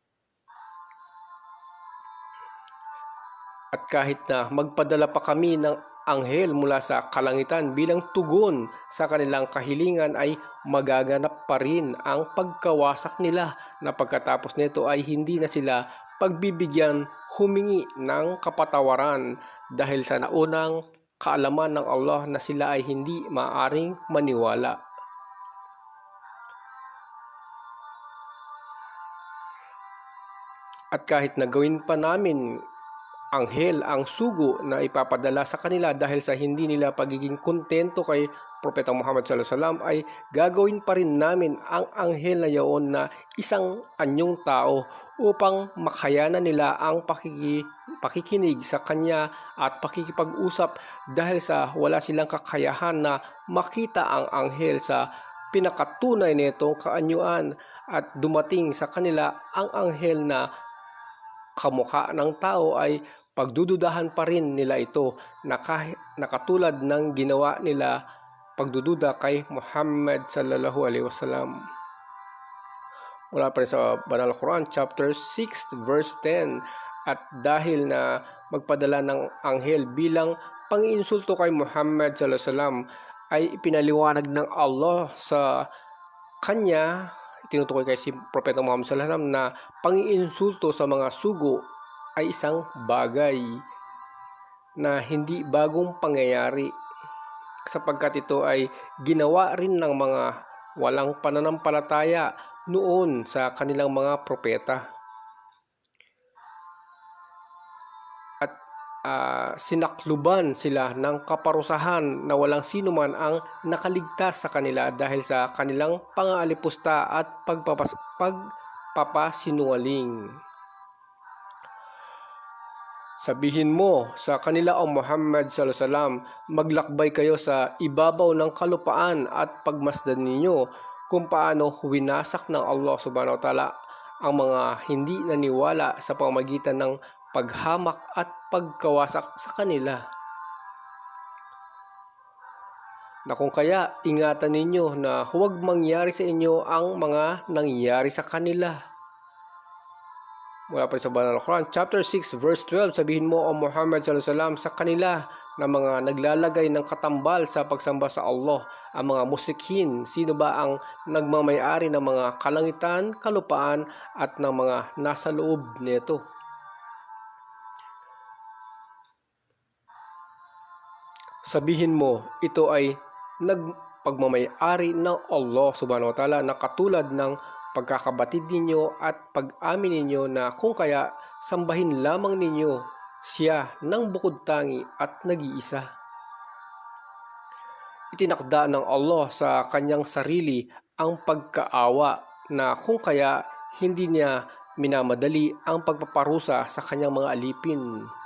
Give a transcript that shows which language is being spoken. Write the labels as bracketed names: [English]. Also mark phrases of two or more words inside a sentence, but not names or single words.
[Filipino] At kahit na magpadala pa kami ng anghel mula sa kalangitan bilang tugon sa kanilang kahilingan ay magaganap pa rin ang pagkawasak nila na pagkatapos nito ay hindi na sila pagbibigyan humingi ng kapatawaran dahil sa naunang kaalaman ng Allah na sila ay hindi maaaring maniwala. At kahit na gawin pa namin anghel ang sugo na ipapadala sa kanila dahil sa hindi nila pagiging kontento kay Propeta Muhammad [Arabic] صلى الله عليه وسلم [Filipino] ay gagawin pa rin namin ang anghel na yaon na isang anyong tao upang makayanan nila ang pakikinig sa kanya at pakikipag-usap dahil sa wala silang kakayahan na makita ang anghel sa pinakatunay nitong kaanyuan at dumating sa kanila ang anghel na kamukha ng tao ay pagdududahan pa rin nila ito na katulad ng ginawa nila pagdududa kay Muhammad [Arabic] صلى الله عليه وسلم. [Filipino] Wala pa rin sa Banal na Quran, chapter 6, verse 10. At dahil na magpadala ng anghel bilang pangiinsulto kay Muhammad [Arabic] صلى الله عليه وسلم [Filipino] ay ipinaliwanag ng Allah sa kanya, tinutukoy kay si Propeta Muhammad [Arabic] صلى الله عليه وسلم [Filipino] na pangiinsulto sa mga sugo ay isang bagay na hindi bagong pangyayari sapagkat ito ay ginawa rin ng mga walang pananampalataya noon sa kanilang mga propeta. sinakluban sila ng kaparusahan na walang sino man ang nakaligtas sa kanila dahil sa kanilang pangaalipusta at pagpapasinungaling. Sabihin mo sa kanila, O Muhammad [Arabic] صلى الله عليه وسلم, [Filipino] maglakbay kayo sa ibabaw ng kalupaan at pagmasdan ninyo kung paano winasak ng Allah [Arabic] سبحانه وتعالى [Filipino] ang mga hindi naniwala sa pamamagitan ng paghamak at pagkawasak sa kanila. Na kung kaya ingatan ninyo na huwag mangyari sa inyo ang mga nangyari sa kanila. Mula pa sa Banal na Quran, chapter 6, verse 12, sabihin mo, O Muhammad [Arabic] صلى الله عليه وسلم, [Filipino] sa kanila na mga naglalagay ng katambal sa pagsamba sa Allah, ang mga musikhin, sino ba ang nagmamayari ng mga kalangitan, kalupaan, at ng mga nasa loob nito? Sabihin mo, ito ay nagpagmamayari ng Allah [Arabic] سبحانه وتعالى [Filipino] na katulad ng pagkakabatid ninyo at pag-amin ninyo na kung kaya sambahin lamang ninyo siya ng bukod tangi at nag-iisa. Itinakda ng Allah sa kanyang sarili ang pagkaawa na kung kaya hindi niya minamadali ang pagpaparusa sa kanyang mga alipin.